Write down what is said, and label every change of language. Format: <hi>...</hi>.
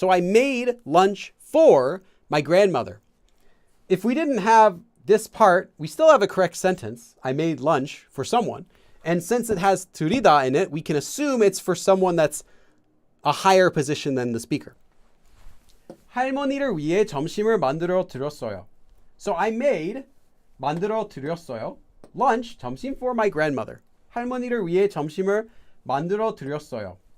<en>So I made lunch for my grandmother. If we didn't have this part, we still have a correct sentence. I made lunch for someone. And since it has turida in it, we can assume it's for someone that's a higher position than the speaker.</en> <ko>할머니를 위해 점심을 만들어 드렸어요.</ko> <en>So I made</en> <ko>만들어 드렸어요.</ko> <en>lunch, 점심 for my grandmother.</en> <ko>할머니를 위해 점심을 만들어 드렸어요.</ko>